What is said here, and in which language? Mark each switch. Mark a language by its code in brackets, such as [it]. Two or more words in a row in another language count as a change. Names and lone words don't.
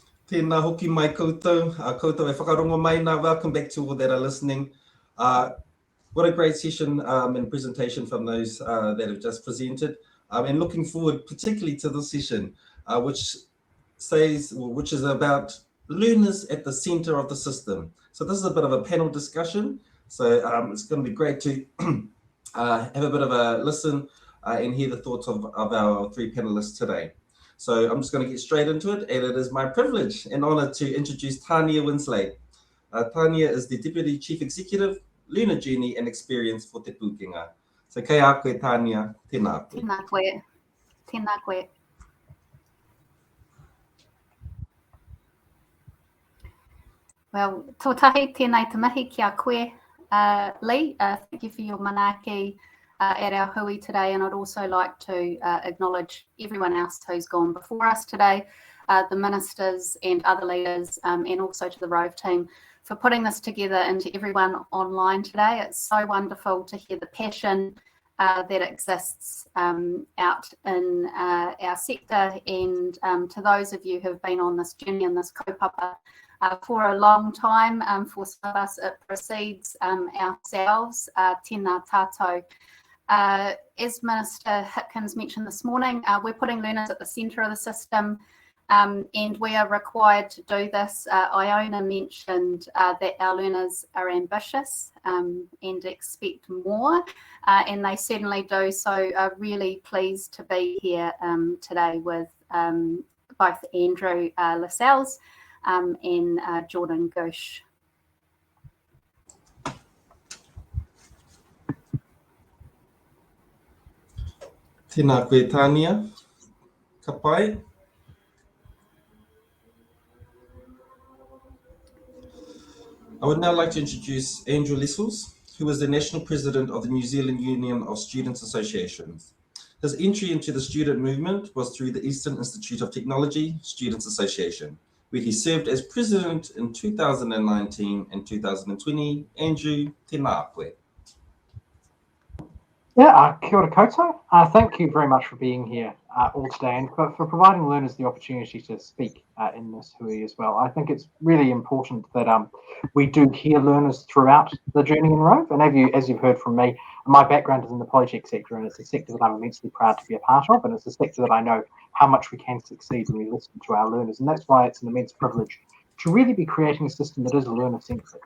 [mi] Tēnā hoki mai koutou. Koutou e whakarongo mai nā. [en] Welcome back to all that are listening. What a great session and presentation from those that have just presented. And looking forward particularly to this session, which is about learners at the center of the system. So this is a bit of a panel discussion. So it's going to be great to have a bit of a listen and hear the thoughts of our three panelists today. So I'm just going to get straight into it, and it is my privilege and honour to introduce Tania Winslade. Tania is the Deputy Chief Executive, Learner Journey and Experience for Te Pūkenga. [mi] So kei a koe, Tania, tēnā koe. Tēnā koe. Tēnā koe. Well, tōtahi, tēnei te mihi ki a koe, Lee. [en] Thank you for your manaaki at our hui today, and I'd also like to acknowledge everyone else who's gone before us today, the ministers and other leaders, and also to the RoVE team for putting this together, and to everyone online today. It's so wonderful to hear the passion that exists out in our sector, and to those of you who've been on this journey and this kaupapa for a long time. For some of us, it precedes ourselves. [mi] Tēnā tātou. [en] As Minister Hitkins mentioned this morning, we're putting learners at the centre of the system, and we are required to do this. Iona mentioned that our learners are ambitious and expect more, and they certainly do. So really pleased to be here today with both Andrew Lissels and Jordan Goosh. [mi] Tēnā koe, Tania. Ka pai. [en] I would now like to introduce Andrew Lissels, who is the National President of the New Zealand Union of Students Associations. His entry into the student movement was through the Eastern Institute of Technology Students Association, where he served as president in 2019 and 2020. [mi] Andrew, tēnā koe. Yeah, kia ora koutou. [en] Thank you very much for being here all today, and for providing learners the opportunity to speak in this hui as well. I think it's really important that we do hear learners throughout the journey in RoVE, and as you've heard from me, my background is in the project sector, and it's a sector that I'm immensely proud to be a part of, and it's a sector that I know how much we can succeed when we listen to our learners, and that's why it's an immense privilege to really be creating a system that is learner-centric.